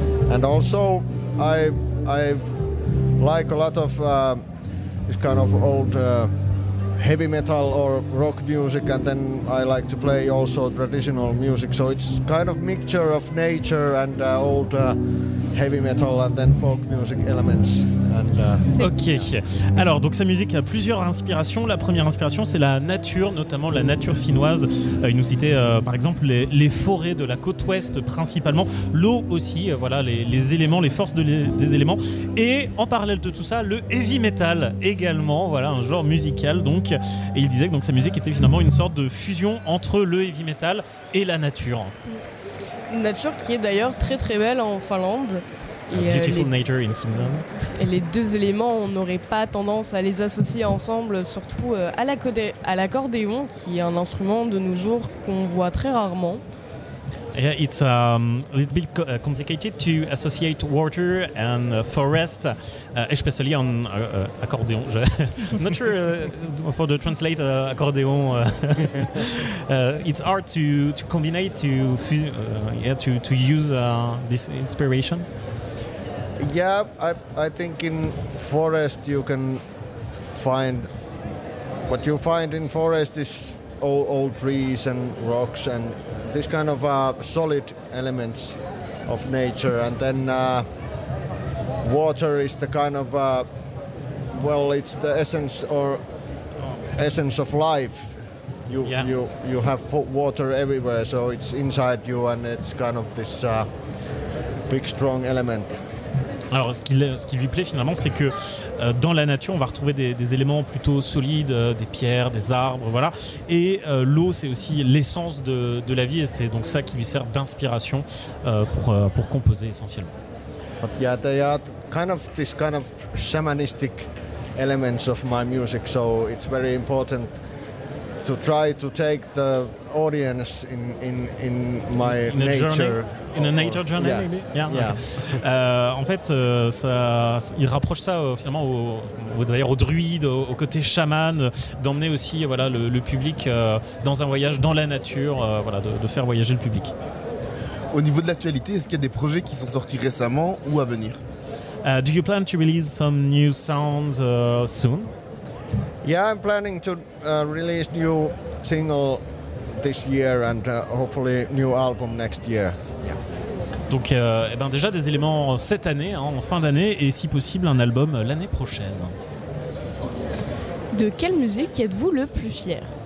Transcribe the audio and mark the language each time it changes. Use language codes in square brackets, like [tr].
[en] And also, I like a lot of this kind of old heavy metal or rock music, and then I like to play also traditional music. So it's kind of mixture of nature and old heavy metal and then folk music elements. And, [fr] ok. Alors, donc sa musique a plusieurs inspirations. La première inspiration, c'est la nature, notamment la nature finnoise. Il nous citait, par exemple, les forêts de la côte ouest, principalement. L'eau aussi, voilà, les éléments, les forces des éléments. Et en parallèle de tout ça, le heavy metal également, voilà, un genre musical. Donc, et il disait que donc, sa musique était finalement une sorte de fusion entre le heavy metal et la nature. Une nature qui est d'ailleurs très très belle en Finlande. [en] Beautiful nature in Finland. [fr] Et les deux éléments, on n'aurait pas tendance à les associer ensemble, surtout à l'accordéon, qui est un instrument de nos jours qu'on voit très rarement. [en] Yeah, it's a little bit complicated to associate water and forest, especially on accordéon. I'm not sure for the translate accordéon. It's hard to combine to use this inspiration. Yeah, I think in forest you can find what you find in forest is old trees and rocks and this kind of solid elements of nature, and then water is the kind of it's the essence of life. You have water everywhere, so it's inside you and it's kind of this big strong element. [fr] Alors, ce qui lui plaît finalement, c'est que dans la nature, on va retrouver des éléments plutôt solides, des pierres, des arbres, voilà. Et l'eau, c'est aussi l'essence de la vie, et c'est donc ça qui lui sert d'inspiration pour composer essentiellement. [en] But yeah, they are kind of this kind of shamanistic elements of my music, so it's very important to try to take the audience in my in nature. Journey. In a nature journey, yeah. Maybe. Yeah. Yeah. Okay. [fr] En fait, il rapproche ça finalement aux druides, au côté chaman, d'emmener aussi voilà le public dans un voyage dans la nature, voilà de faire voyager le public. Au niveau de l'actualité, est-ce qu'il y a des projets qui sont sortis récemment ou à venir? [en] Do you plan to release some new sounds soon? Yeah, I'm planning to release new single this year and hopefully new album next year. [fr] Donc déjà des éléments cette année, hein, en fin d'année, et si possible un album l'année prochaine. De quelle musique êtes-vous le plus fier?